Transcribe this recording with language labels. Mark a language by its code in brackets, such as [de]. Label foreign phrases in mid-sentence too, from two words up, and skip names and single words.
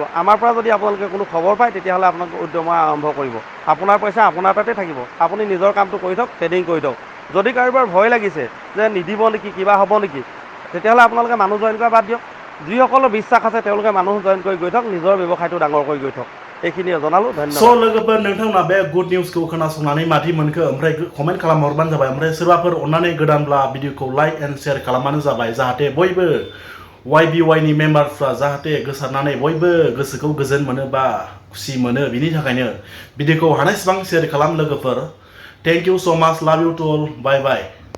[as] আমাৰ পৰা যদি আপোনালোকে কোনো খবৰ পায় তেতিয়াহ'লে আপোনালোকে উইড্ৰ মৰা আৰম্ভ কৰিব। আপোনাৰ পইচা আপোনাৰ তাতে থাকিব, আপুনি নিজৰ কামটো কৰি থওক, ট্ৰেডিং কৰি থওক। যদি কাৰোবাৰ ভয় লাগিছে যে নিদিব নেকি, কিবা হ'ব নেকি, তেতিয়াহ'লে আপোনালোকে মানুহ জইন কৰা বাদ দিয়ক। যিসকলৰ বিশ্বাস আছে তেওঁলোকে মানুহ জইন কৰি গৈ থওক, নিজৰ ব্যৱসায়টো ডাঙৰ কৰি গৈ থওক। এইখিনিয়ে জনালোঁ, ধন্যবাদ। [brx] स' लोगोफोर नोंथांमोना बे गुड निउसखौ खोनासंनानै मादि मोनखो ओमफ्राय कमेन्ट खालामहरबानो जाबाय। ओमफ्राय सोरबाफोर अननानै गोदानब्ला भिडिअखौ [en] like and share [brx] खालामबानो जाबाय, जाहाथे बयबो YBY नि मेम्बारफ्रा जाहाथे गोसारनानै बयबो गोसोखौ गोजोन मोनो बा खुसि मोनो। बिनि थाखायनो भिडिअखौ हानायसेबां शेयार खालाम लोगोफोर। [en] thank you so much, love you to all, bye bye.